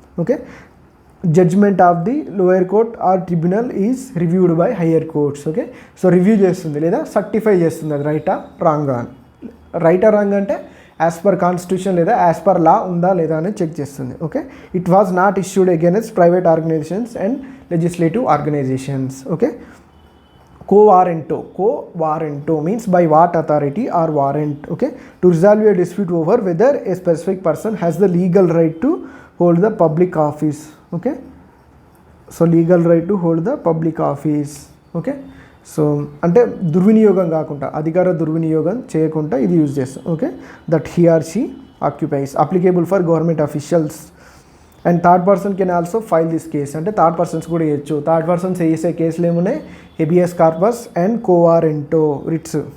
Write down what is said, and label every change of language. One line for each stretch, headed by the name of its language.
English: Okay, judgment of the lower court or tribunal is reviewed by higher courts.
Telugu: Okay, so review చేస్తుంది లేదా certify చేస్తుంది అది రైటా రాంగా అంటే
English: as per constitution
Telugu: లేదా యాజ్ పర్ లా ఉందా లేదా అని చెక్ చేస్తుంది.
English: Okay, it was not issued against private organizations and legislative organizations. Okay, co-warranto means by what authority or warrant. Okay, to resolve a dispute over whether a specific person has the legal right to hold the public office. Okay, so legal right to hold the public office.
Telugu: Okay, so అంటే దుర్వినియోగం కాకుండా, అధికార దుర్వినియోగం చేయకుండా ఇది use చేస్తాం.
English: Okay, that he or she occupies applicable for government officials and third person can also file this case.
Telugu: అంటే third persons కూడా చేయొచ్చు. థర్డ్ పర్సన్స్ చేసే కేసులు ఏమున్నాయి, హెబియస్ కార్పస్ అండ్ కోవారెంటో రిట్స్.